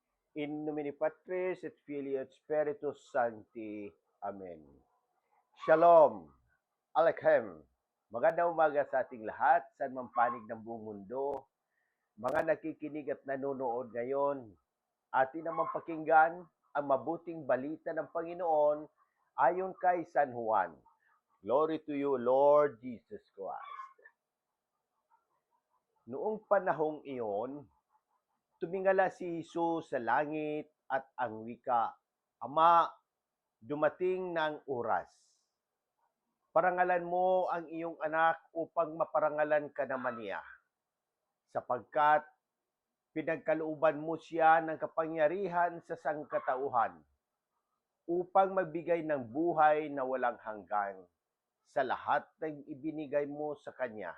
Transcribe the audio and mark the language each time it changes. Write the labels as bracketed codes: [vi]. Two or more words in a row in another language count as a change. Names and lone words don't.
[la] In nomine Patris et Filii et Spiritus Sancti. [he] Amen. Shalom. Aleichem. [tl] Magandang umaga sa ating lahat, saan man panig ng buong mundo. Mga nakikinig at nanonood ngayon, atin namang pakinggan ang mabuting balita ng Panginoon ayon kay San Juan. [en] Glory to you, Lord Jesus Christ. [tl] Noong panahong iyon, tumingala si Jesus sa langit at ang wika, Ama, dumating na ang oras. Parangalan mo ang iyong anak upang maparangalan ka naman niya, sapagkat pinagkalooban mo siya ng kapangyarihan sa sangkatauhan upang magbigay ng buhay na walang hanggan sa lahat ng ibinigay mo sa kanya.